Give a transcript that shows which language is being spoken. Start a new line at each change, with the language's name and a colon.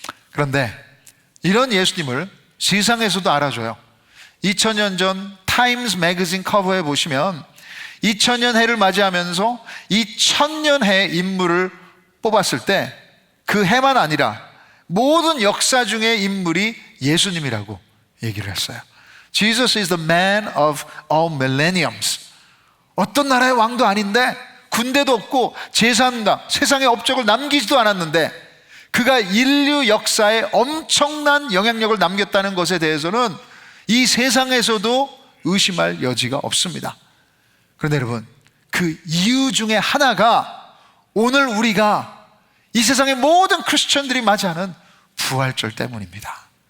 Korean: 그런데 이런 예수님을 세상에서도 알아줘요. 2000년 전 타임스 매거진 커버에 보시면 2000년 해를 맞이하면서 이 1000년 해의 인물을 뽑았을 때 그 해만 아니라 모든 역사 중의 인물이 예수님이라고 얘기를 했어요.
English: Jesus is the man of all millenniums.
Korean: 어떤 나라의 왕도 아닌데, 군대도 없고 제사한다, 세상에 업적을 남기지도 않았는데 그가 인류 역사에 엄청난 영향력을 남겼다는 것에 대해서는 이 세상에서도 의심할 여지가 없습니다. 그런데 여러분, 그 이유 중에 하나가 오늘 우리가 이 세상의 모든 크리스천들이 맞이하는 부활절 때문입니다.